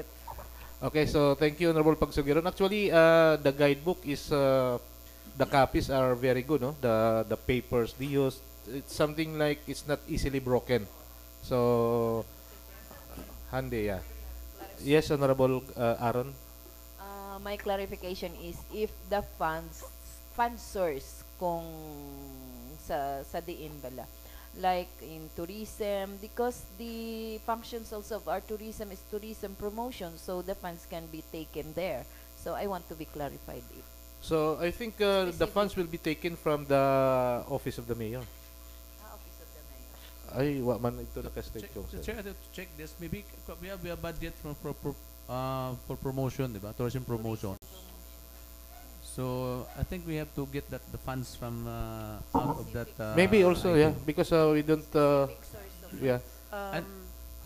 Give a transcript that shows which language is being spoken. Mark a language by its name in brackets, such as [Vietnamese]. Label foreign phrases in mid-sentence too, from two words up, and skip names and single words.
[English] Okay, so thank you, Honorable Pagsugiron. Actually, the guidebook is the copies are very good, no? The papers they use, it's something like it's not easily broken. So handy, yeah. Yes, Honorable Aaron. My clarification is if the fund source [Hiligaynon] kung sa diin bala, [English] like in tourism, because the functions also of our tourism is tourism promotion, so the funds can be taken there. So I want to be clarified. So I think the funds will be taken from the Office of the Mayor. Office of the Mayor. [Hiligaynon] Ay, wa man ito naka-state ko. [English] Mr. Chair, I have to check this. Maybe we have a budget for promotion, diba? Tourism promotion. So I think we have to get the funds from out of that. Maybe also, yeah, item. because we don't. Yeah. And Mr.